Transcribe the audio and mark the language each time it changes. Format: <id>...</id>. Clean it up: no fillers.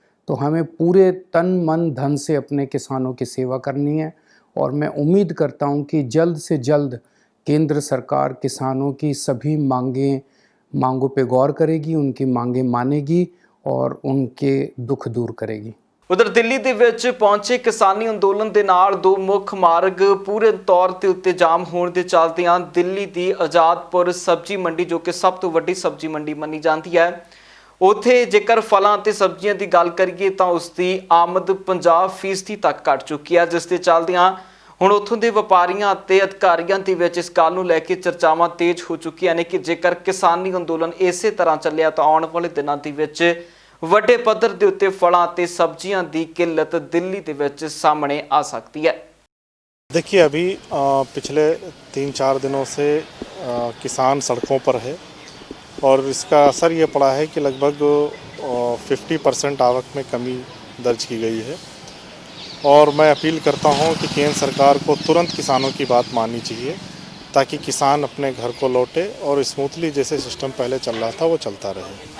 <hi>तो हमें पूरे तन मन धन से अपने किसानों की सेवा करनी है, और मैं उम्मीद करता हूं कि जल्द से जल्द केंद्र सरकार किसानों की सभी मांगों पे गौर करेगी, उनकी मांगें मानेगी और उनके दुख दूर करेगी।</hi> <pa>उधर दिल्ली दे विच पहुंचे किसानी अंदोलन के नाल 2 मुख्य मार्ग पूरे तौर ते उत्ते जाम होने के चलदियां दिल्ली की आजादपुर सब्जी मंडी, जो कि सब तो वड्डी सब्जी मंडी मनी जाती है, ਉੱਥੇ ਜੇਕਰ ਫਲਾਂ ਅਤੇ ਸਬਜ਼ੀਆਂ ਦੀ ਗੱਲ ਕਰੀਏ ਤਾਂ ਉਸ ਦੀ ਆਮਦ 50% ਤੱਕ ਘਟ ਚੁੱਕੀ ਹੈ, ਜਿਸ ਦੇ ਚੱਲਦਿਆਂ ਹੁਣ ਉੱਥੋਂ ਦੇ ਵਪਾਰੀਆਂ ਅਤੇ ਅਧਿਕਾਰੀਆਂ ਦੇ ਵਿੱਚ ਇਸ ਗੱਲ ਨੂੰ ਲੈ ਕੇ ਚਰਚਾਵਾਂ ਤੇਜ਼ ਹੋ ਚੁੱਕੀਆਂ ਨੇ ਕਿ ਜੇਕਰ ਕਿਸਾਨੀ ਅੰਦੋਲਨ ਇਸੇ ਤਰ੍ਹਾਂ ਚੱਲਿਆ ਤਾਂ ਆਉਣ ਵਾਲੇ ਦਿਨਾਂ ਦੇ ਵਿੱਚ ਵੱਡੇ ਪੱਧਰ ਦੇ ਉੱਤੇ ਫਲਾਂ ਅਤੇ ਸਬਜ਼ੀਆਂ ਦੀ ਕਿੱਲਤ ਦਿੱਲੀ ਦੇ ਵਿੱਚ ਸਾਹਮਣੇ</pa> <hi>आ सकती है। देखिए अभी पिछले 3-4 दिनों से किसान सड़कों पर है और इसका असर ये पड़ा है कि लगभग 50% आवक में कमी दर्ज की गई है और मैं अपील करता हूँ कि केंद्र सरकार को तुरंत किसानों की बात माननी चाहिए ताकि किसान अपने घर को लौटे और स्मूथली जैसे सिस्टम पहले चल रहा था वो चलता रहे।</hi>